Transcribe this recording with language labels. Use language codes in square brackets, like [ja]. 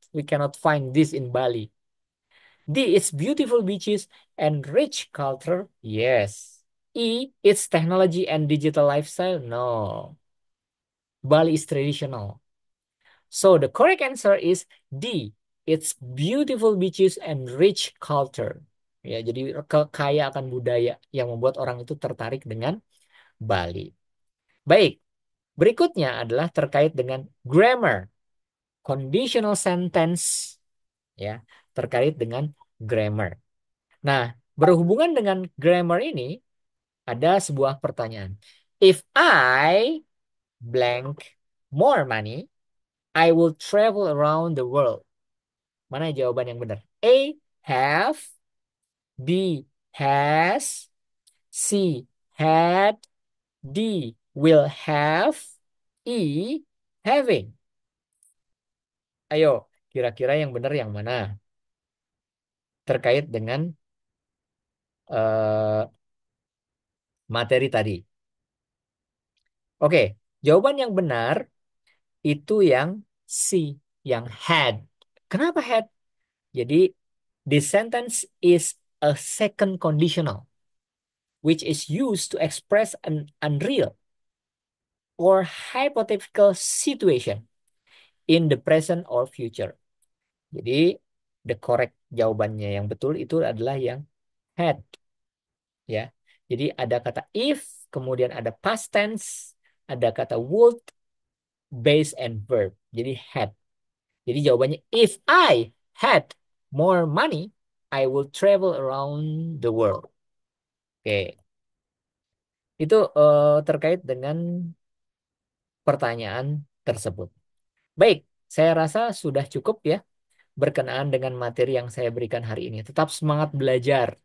[en] We cannot find this in Bali. D. Its beautiful beaches and rich culture. Yes. E. Its technology and digital lifestyle. No. Bali is traditional. So the correct answer is D. It's beautiful beaches and rich culture. [id] Ya, jadi kaya akan budaya yang membuat orang itu tertarik dengan Bali. Baik, berikutnya adalah terkait dengan grammar, conditional sentence, ya, terkait dengan grammar. Nah, berhubungan dengan grammar ini ada sebuah pertanyaan. [en] If I blank more money, I will travel around the world. [id] Mana jawaban yang benar? [en] A. Have. B. Has. C. Had. D. Will have. E. Having. [id] Ayo, kira-kira yang benar yang mana? Terkait dengan eh, materi tadi. Oke, jawaban yang benar itu yang C. Yang had. Kenapa had? [en] Jadi, this sentence is a second conditional, which is used to express an unreal or hypothetical situation in the present or future. [id] Jadi, [en] the correct [id] jawabannya yang betul itu adalah yang had, ya. Jadi ada kata if, kemudian ada past tense, ada kata would, base and verb. Jadi had. Jadi jawabannya [en] if I had more money, I will travel around the world. [id] Oke, itu terkait dengan pertanyaan tersebut. Baik, saya rasa sudah cukup ya berkenaan dengan materi yang saya berikan hari ini. Tetap semangat belajar.